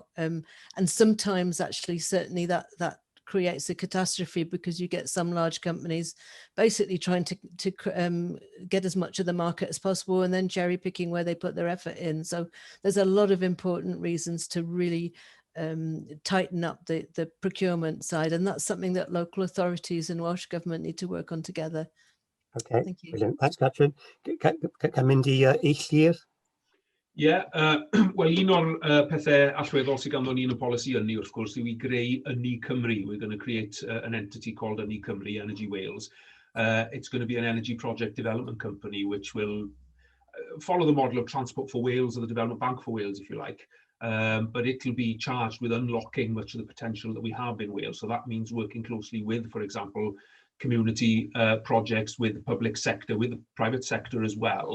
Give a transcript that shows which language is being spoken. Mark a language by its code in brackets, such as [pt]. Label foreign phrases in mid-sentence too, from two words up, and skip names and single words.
[en] And sometimes actually, certainly that creates a catastrophe, because you get some large companies basically trying to get as much of the market as possible, and then cherry picking where they put their effort in. So there's a lot of important reasons to really tighten up the procurement side, and that's something that local authorities and Welsh Government need to work on together. Okay, thank you. Brilliant. Thanks, [cy] Catrin. Can mynd i Llyr? Wel, un o'r pethau allweddol sydd ganddo ni yn y polisi ynni, wrth gwrs, yw I greu Ynni Cymru. [en] We're going to create an entity called Ynni Cymru, Energy Wales. It's going to be an energy project development company, which will follow the model of Transport for Wales, or the Development Bank for Wales, if you like. But it'll be charged with unlocking much of the potential that we have in Wales. So that means working closely with, for example, community projects, with the public sector, with the private sector as well.